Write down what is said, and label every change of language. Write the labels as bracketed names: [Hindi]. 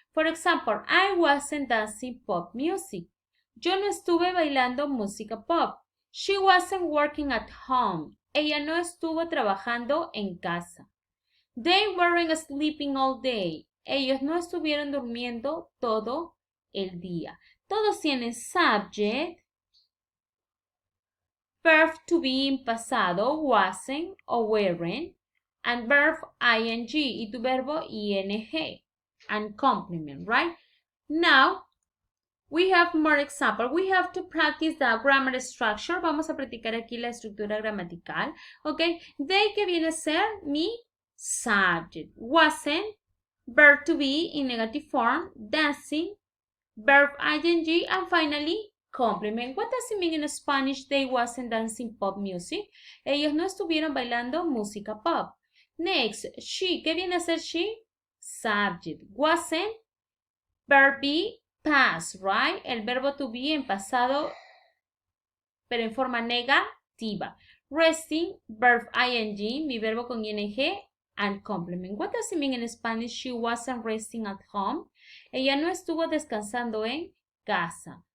[English] For example, I wasn't dancing pop music. [Spanish] Yo no estuve bailando música pop. [English] She wasn't working at home. [Spanish] Ella no estuvo trabajando en casa. [English] They weren't sleeping all day. [Spanish] Ellos no estuvieron durmiendo todo el día. Todos tienen subject, verb to be en pasado, wasn't o weren't, [English] and verb ing [Spanish] y tu verbo ing. [English] And complement, right? Now, we have more example. We have to practice the grammar structure. [Spanish] Vamos a practicar aquí la estructura gramatical. Ok, they que viene a ser mi subject. [English] Wasn't, verb to be in negative form, dancing, verb ing, and finally, complement. What does it mean in Spanish? They wasn't dancing pop music. [Spanish] Ellos no estuvieron bailando música pop. [English] Next, she. [Spanish] ¿Qué viene a ser she? Subject. [English] Wasn't, verb be, past, right? [Spanish] El verbo to be en pasado, pero en forma negativa. [English] Resting, verb ing, [Spanish] mi verbo con ing, [English] and complement. What does it mean in Spanish? She wasn't resting at home. [Spanish] Ella no estuvo descansando en casa.